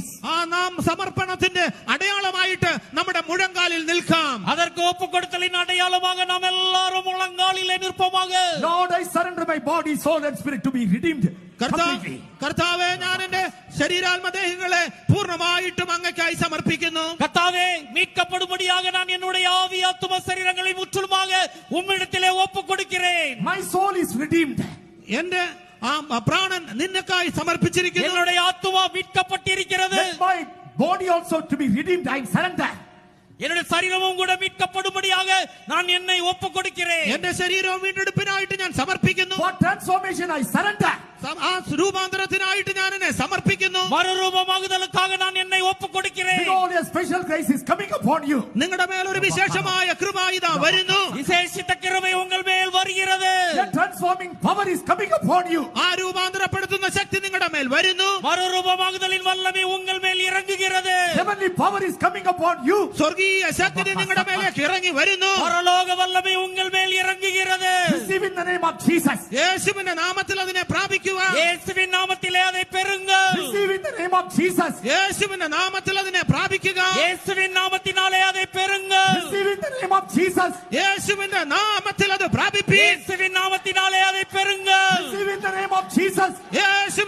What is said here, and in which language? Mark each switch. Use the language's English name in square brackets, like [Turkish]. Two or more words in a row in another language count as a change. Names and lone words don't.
[Malayalam] ആ നാം സമർപ്പണത്തിന്റെ അടയാളമായിട്ട് നമ്മുടെ മുഴങ്കാലിൽ നിൽക്കാം. [Tamil] அதற்கு ஒப்புக் கொடுத்தலின் அடையாளமாக நாம் எல்லாரும் முழங்காலிலே நிற்போமாக. [English] Lord, I surrender my body, soul and spirit to be redeemed completely. [Malayalam] കർത്താവേ, ഞാൻ എന്റെ ശരീരാത്മദേഹങ്ങളെ പൂർണ്ണമായിട്ടും അങ്ങയ്ക്കായി സമർപ്പിക്കുന്നു. [Tamil] கர்த்தாவே, மீட்கப்படும்படியாக நான் என்னுடைய ஆவி ஆத்தும சரீரங்களை முற்றிலுமாக உம்மிடத்திலே ஒப்புக் கொடுக்கிறேன். [English] My soul is redeemed. [Malayalam] എന്റെ പ്രാണൻ നിന്നക്കായി സമർപ്പിച്ചിരിക്കുന്നു. [Tamil] என்னுடைய ஆத்துமா மீட்கப்பட்டிருக்கிறது. [English] Let my body also to be redeemed. I surrender. [Tamil] என்னுடைய சரீரமும் கூட மீட்கப்படும்படியாக நான் என்னை ஒப்புக் கொடுக்கிறேன். [Malayalam] എന്റെ ശരീരവും വീണ്ടെടുപ്പിനായിട്ട് ഞാൻ സമർപ്പിക്കുന്നു. [English] For transformation, I surrender. [Malayalam] ആ രൂപാന്തരത്തിനായിട്ട് ഞാൻ എന്നെ സമർപ്പിക്കുന്നു. [Tamil] மறுரூபமாகுதலுக்காக நான் என்னை ஒப்புக் கொடுக்கிறேன். [English] Behold, a special grace is coming upon you. [Malayalam] നിങ്ങളുടെ മേൽ ഒരു വിശേഷമായ കൃപ ഇതാ വരുന്നു. [Tamil] விசேஷித்த கிருபை உங்கள் மேல் வருகிறது. [English] The transforming power is coming upon you. [Malayalam] ആ രൂപാന്തരപ്പെടുത്തുന്ന ശക്തി നിങ്ങളുടെ മേൽ വരുന്നു. [Tamil] மறுரூபமாகுதலின் வல்லமை உங்கள் மேல் இறங்குகிறது. [English] Heavenly power is coming upon you. [Malayalam] സ്വർഗീയ ശക്തി നിങ്ങളുടെ മേലേക്ക് ഇറങ്ങി വരുന്നു. [Tamil] பரலோக வல்லமை உங்கள் மேல் இறங்குகிறது. [English] Receive in the name of Jesus. [Malayalam] യേശുവിന്റെ നാമത്തിൽ അതിനെ പ്രാപിക്കുക. [Tamil] இயேசுவின் நாமத்திலே அதை பெறுங்கள். [English] Receive in the name of Jesus. [Malayalam] യേശുവിന്റെ നാമത്തിൽ അതിനെ പ്രാപിക്കുക. [Tamil] இயேசுவின் நாமத்தினாலே அதை பெறுங்கள். [English] Receive in the name of Jesus. [Malayalam] യേശുവിന്റെ നാമത്തിൽ അത് പ്രാപിപ്പീൻ. [Tamil] இயேசுவின் நாமத்தினாலே அதை பெறுங்கள். [English] Receive in the name of Jesus.